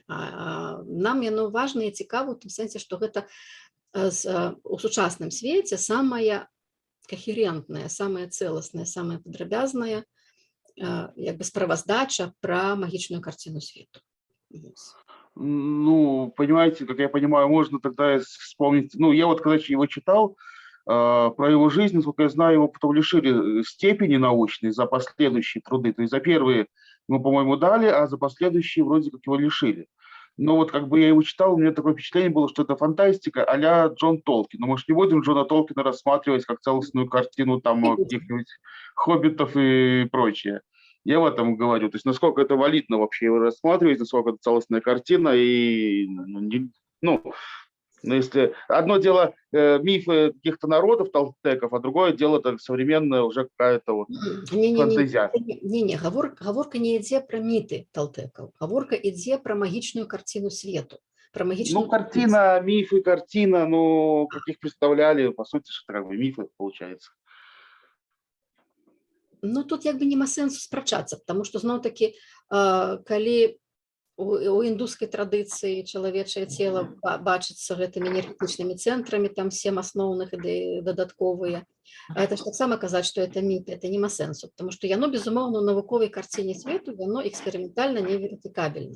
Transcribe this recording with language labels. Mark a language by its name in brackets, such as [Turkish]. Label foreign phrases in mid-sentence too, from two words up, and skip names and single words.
[Belarusian] А нам яно важна і цікава ў тым сэнсе, што гэта у сучасным свеце самая кахерентная, самая цэласная, самая падрабязная як бы справаздача пра магічную карціну свету. Ну, [Russian] понимаете, как я понимаю, можно тогда вспомнить, ну, я вот когда его читал, про его жизнь, насколько я знаю, его потом лишили степени научной за последующие труды. То есть за первые мы, по-моему, дали, а за последующие вроде как его лишили. Но вот как бы я его читал, у меня такое впечатление было, что это фантастика а-ля Джон Толкин. Но, может, не будем Джона Толкина рассматривать как целостную картину там каких-нибудь хоббитов и прочее. Я в этом говорю. То есть насколько это валидно вообще его рассматривать, насколько это целостная картина. И, ну, если одно дело мифы каких-то народов, толстеков, а другое дело это современная уже какая-то вот фантазия. [Belarusian] Не, гаворка не ідзе пра міты толтекаў. Гаворка ідзе пра магічную карціну свету. Про магічную ну, [Russian] картина, мифы, картина, ну, как их представляли, по сути, что как бы мифы, получается. [Belarusian] Ну, тут як бы нема сэнсу спрачацца, потому што зноў-такі, калі у індускай традыцыі чалавечае цела бачыцца гэтымі энергетычнымі цэнтрамі, там 7 асноўных і дадатковыя, это ж таксама казаць, што это міт, это нема сэнсу, потому што яно, безумоўна, у навуковай карціне свету, яно эксперыментальна неверыфікабельна.